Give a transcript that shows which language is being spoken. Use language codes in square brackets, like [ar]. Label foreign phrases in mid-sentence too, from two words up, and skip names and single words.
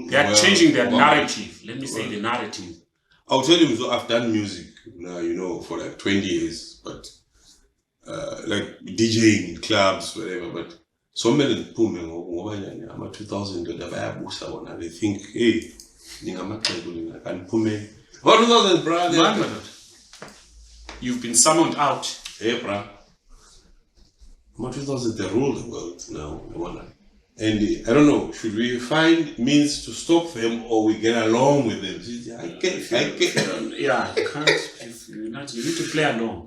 [en] they are changing their narrative. Let me say the narrative. I'll tell you, so I've done music now, for like 20 years, but like DJing in clubs, whatever. But so many people, I'm 2000, they think, [xh] hey, Ningamaxhegu lina kaniphume. [en] 1000 brother. You've been summoned out. Hey, bro. 2000 they rule the world now. And I don't know, should we find means to stop them or we get along with them? I can't. Yeah, you can't. You need to play along.